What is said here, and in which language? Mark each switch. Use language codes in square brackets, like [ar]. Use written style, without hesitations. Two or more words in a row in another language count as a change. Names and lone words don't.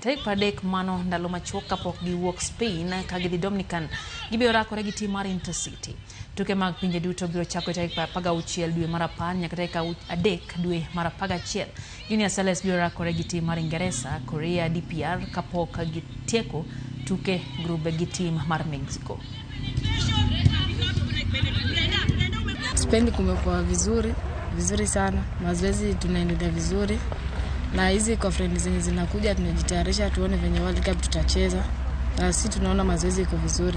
[luo] Tarik 30 mano ndalo machuok kapok giwuok Spain ka gidhi Dominican, gibiro rakore gi tim mar Intercity. Tuke mag pinje duto biro chako tarik 16 dwe mar 10 nyaka tarik 3 dwe mar 11. Junior Starlets biro rakore gi tim mar Ingresa, Korea, DPR kapok gitieko tuke grube gi tim mar Mexico. [sw] Spain kumekuwa vizuri sana. Mazoezi tunaendelea vizuri. Na hizi conference zenye zinakuja tunajitayarisha tuone venye World Cup tutacheza. Na sisi tunaona mazoezi iko vizuri.